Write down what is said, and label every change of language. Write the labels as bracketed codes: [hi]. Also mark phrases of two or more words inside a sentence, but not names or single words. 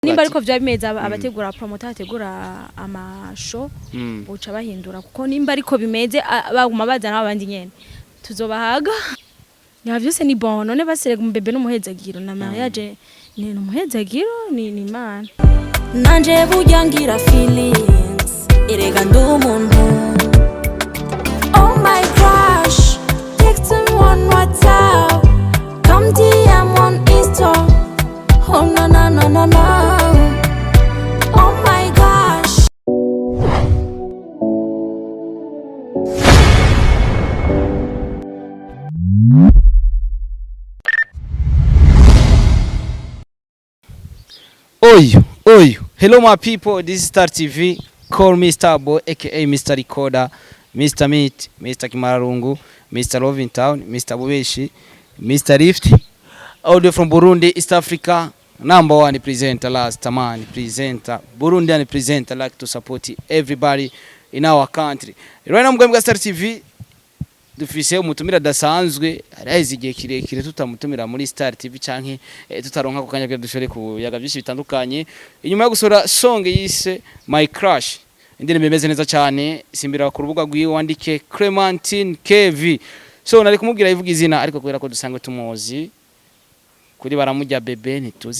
[rn] nimba ariko vyabimeza abategura promoter ategura amasho buca bahindura kuko nimba ariko bimeze baguma bazana abandi nyene tuzobahaga ya vyose ni bon none baserega umbebe n'umuhezagiro na mariage ni umuhezagiro ni imana nanje bujangira feelings erega ndumuntu [en] oh my gosh text me on WhatsApp come DM on Insta oh no no no no no oh my gosh Oyo. Hello my people, this is Star TV. Call me Starboy, aka Mr. Recorder, Mr. Meat, Mr. Kimarungu, Mr. Loving Town, Mr. Bubeshi, Mr. Rift. Audio from Burundi, East Africa. Number one presenter, last man presenter. Burundian presenter, like to support everybody in our country. Right now I'm going to Star TV. [rn] Dufise umutumira dasanzwe arahize igihe kirekire tutamutumira muri Star TV canke tutaronka kukanya byo dushore ku yaga byinshi bitandukanye inyuma yo gusora song yise My Crush indirimbo imeze neza cyane simbira ku rubuga rwiwe wandike Clementine KV so nari kumubwira ivuga izina ariko kubera ko dusangwe tumuzi kuri baramujya bebe ntituzi